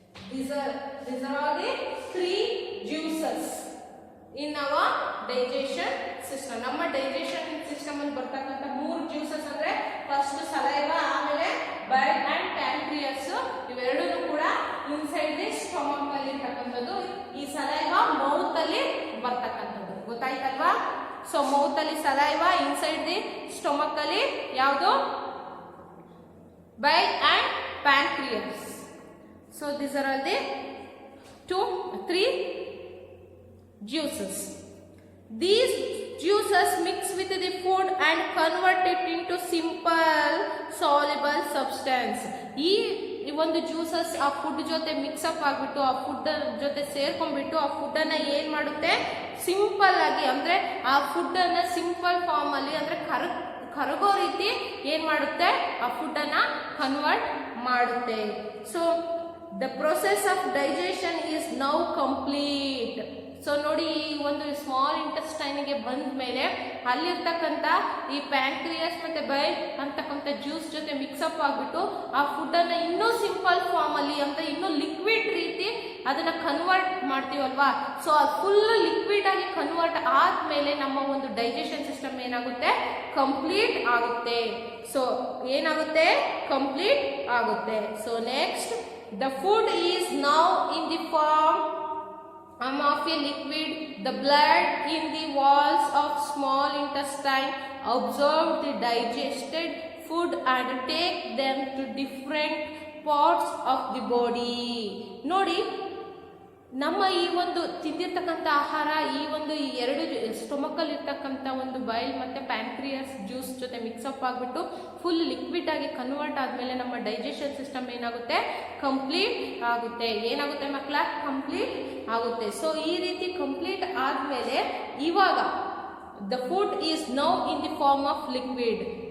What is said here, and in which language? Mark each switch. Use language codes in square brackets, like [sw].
[en] These are all the three juices in our digestion system. [kn] ನಮ್ಮ digestion system ಅಲ್ಲಿ ಬರ್ತಕ್ಕಂಥ ಮೂರು ಜ್ಯೂಸಸ್ ಅಂದ್ರೆ ಫಸ್ಟ್ ಸಲೈವಾ, ಆಮೇಲೆ ಬೈಲ್ ಅಂಡ್ ಪ್ಯಾನ್ಕ್ರಿಯಾಸ್. ಇವೆರಡೂ ಕೂಡ [en] inside the stomach [kn] ಅಲ್ಲಿ ಇರ್ತಕ್ಕಂಥದ್ದು. ಈ ಸಲೈವಾ ಮೌತ್ ಅಲ್ಲಿ ಬರ್ತಕ್ಕಂಥದ್ದು ಗೊತ್ತಾಯ್ತಲ್ವಾ? ಸೊ ಮೌತ್ ಅಲ್ಲಿ ಸಲೈವಾ, [en] inside the stomach [kn] ಅಲ್ಲಿ ಯಾವುದು? [en] Bile and pancreas. So these are all the 3 juices. These juices mix with the food and convert it into simple soluble substance. [kn] ಈ ಒಂದು ಜ್ಯೂಸಸ್ ಆ ಫುಡ್ ಜೊತೆ mix-up ಆಗ್ಬಿಟ್ಟು ಆ ಫುಡ್ ಜೊತೆ ಸೇರ್ಕೊಂಡ್ಬಿಟ್ಟು ಆ ಫುಡ್ ಅನ್ನ ಏನ್ ಮಾಡುತ್ತೆ? ಸಿಂಪಲ್ ಆಗಿ ಅಂದ್ರೆ ಆ ಫುಡ್ ಅನ್ನ ಸಿಂಪಲ್ ಫಾರ್ಮ್ ಅಲ್ಲಿ ಅಂದ್ರೆ ಕರಗೋ ರೀತಿ ಏನ್ ಮಾಡುತ್ತೆ? ಆ ಫುಡ್ ಅನ್ನ ಕನ್ವರ್ಟ್ ಮಾಡುತ್ತೆ. [en] So the process of digestion is now complete. [kn] So ನೋಡಿ, ಈ ಒಂದು ಸ್ಮಾಲ್ ಇಂಟೆಸ್ಟೈನ್ ಗೆ ಬಂದ ಮೇಲೆ ಅಲ್ಲಿರ್ತಕ್ಕಂಥ ಈ ಪ್ಯಾನ್ಕ್ರಿಯಾಸ್ ಮತ್ತೆ ಬೈಲ್ ಅಂತಕ್ಕಂಥ ಜ್ಯೂಸ್ ಜೊತೆ ಮಿಕ್ಸಪ್ ಆಗ್ಬಿಟ್ಟು ಆ ಫುಡ್ ಅನ್ನ ಇನ್ನೂ ಸಿಂಪಲ್ ಫಾರ್ಮ್ ಅಲ್ಲಿ ಅಂದ್ರೆ ಇನ್ನೂ ಲಿಕ್ವಿಡ್ ರೀತಿ ಅದನ್ನ ಕನ್ವರ್ಟ್ ಮಾಡ್ತೀವಲ್ವಾ. ಸೊ ಅದು ಫುಲ್ ಲಿಕ್ವಿಡ್ ಆಗಿ ಕನ್ವರ್ಟ್ ಆದ್ಮೇಲೆ ನಮ್ಮ ಒಂದು ಡೈಜೆಷನ್ ಸಿಸ್ಟಮ್ ಏನಾಗುತ್ತೆ? ಕಂಪ್ಲೀಟ್ ಆಗುತ್ತೆ. ಸೊ ಏನಾಗುತ್ತೆ? ಕಂಪ್ಲೀಟ್ ಆಗುತ್ತೆ. [en] So next, the food is now in the form of a liquid. The blood in the walls of small intestine absorb the digested food and take them to different parts of the body. [kn] ನೋಡಿ, ನಮ್ಮ ಈ ಒಂದು ತಿಂದಿರ್ತಕ್ಕಂಥ ಆಹಾರ ಈ ಎರಡು ಸ್ಟೊಮಕಲ್ಲಿ ಇರ್ತಕ್ಕಂಥ ಒಂದು boil ಮತ್ತು ಪ್ಯಾಂಕ್ರಿಯಸ್ ಜ್ಯೂಸ್ ಜೊತೆ ಮಿಕ್ಸಪ್ ಆಗಿಬಿಟ್ಟು ಫುಲ್ ಲಿಕ್ವಿಡ್ ಆಗಿ ಕನ್ವರ್ಟ್ ಆದಮೇಲೆ ನಮ್ಮ ಡೈಜೆಷನ್ ಸಿಸ್ಟಮ್ ಏನಾಗುತ್ತೆ, ಕಂಪ್ಲೀಟ್ ಆಗುತ್ತೆ. ಏನಾಗುತ್ತೆ ಮಕ್ಕಳ, ಕಂಪ್ಲೀಟ್ ಆಗುತ್ತೆ. ಸೊ ಈ ರೀತಿ ಕಂಪ್ಲೀಟ್ ಆದಮೇಲೆ ಇವಾಗ [en] The food is now in the form of liquid.